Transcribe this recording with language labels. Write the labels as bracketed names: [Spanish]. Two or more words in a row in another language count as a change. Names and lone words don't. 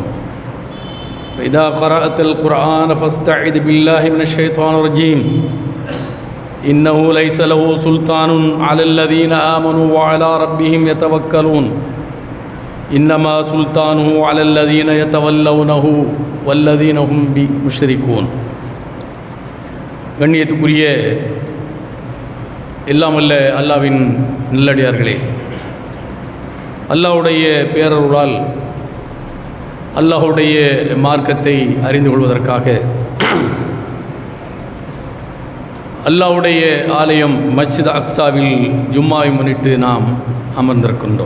[Arabic] فإذا قرأت القرآن فاستعذ بالله من الشيطان الرجيم. إنه ليس له سلطان على الذين آمنوا وعلى ربهم يتوكلون. إنما سلطانه على الذين يتولونه والذين هم بمشركون. [Tamil] கண்ணியத்துக்குரிய எல்லாமல்ல அல்லாஹ்வின் நல்லடியார்களே, அல்லாஹ்வுடைய பேரருளால் அல்லாஹ்வுடைய மார்க்கத்தை அறிந்து கொள்வதற்காக அல்லாஹ்வுடைய ஆலயம் மஸ்ஜித் அக்ஸாவில் ஜும்மாவை முன்னிட்டு நாம் அமர்ந்திருக்கின்றோம்.